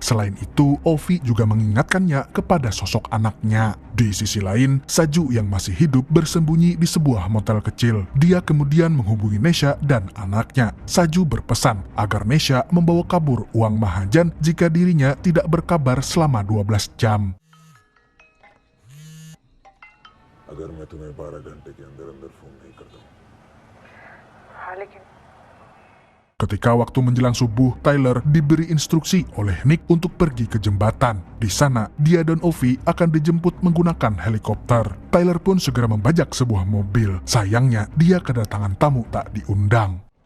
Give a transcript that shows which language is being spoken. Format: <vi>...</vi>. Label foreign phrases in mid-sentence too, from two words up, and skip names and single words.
<id>Selain itu, Ovi juga mengingatkannya kepada sosok anaknya. Di sisi lain, Saju yang masih hidup bersembunyi di sebuah motel kecil. Dia kemudian menghubungi Nesha dan anaknya. Saju berpesan agar Nesha membawa kabur uang Mahajan jika dirinya tidak berkabar selama 12 jam.</id> <hi>अगर मैं तुम्हें 12 घंटे के अंदर फोन नहीं करता हूं।</hi> <id>Ketika waktu menjelang subuh, Tyler diberi instruksi oleh Nick untuk pergi ke jembatan. Di sana, dia dan Ovi akan dijemput menggunakan helikopter. Tyler pun segera membajak sebuah mobil. Sayangnya, dia kedatangan tamu tak diundang.</id>